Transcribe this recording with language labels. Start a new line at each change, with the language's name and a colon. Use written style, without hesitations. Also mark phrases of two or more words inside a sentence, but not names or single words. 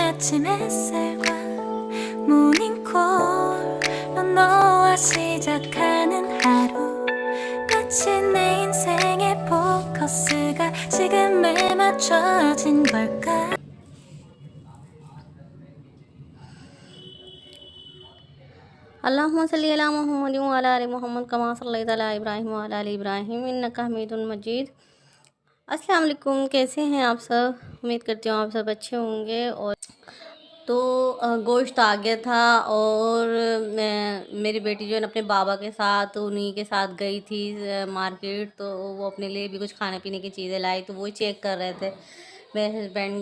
Korean: 아침 햇살과 모닝콜로 너와 시작하는 하루 마치 내 인생의 포커스가 지금에 맞춰진 걸까.
Arabic: اللهم صل على محمد وعلى آل محمد كما صليت على إبراهيم وعلى آل إبراهيم إنك حميد مجيد. السلام عليكم,
Urdu: کیسے ہیں آپ سب? امید کرتی ہوں آپ سب اچھے ہوں گے۔ اور تو گوشت آ گیا تھا اور میری بیٹی جو ہے نا اپنے بابا کے ساتھ انہی کے ساتھ گئی تھی مارکیٹ. تو وہ اپنے لیے بھی کچھ کھانے پینے کی چیزیں لائی، تو وہی چیک کر رہے تھے میرے ہسبینڈ.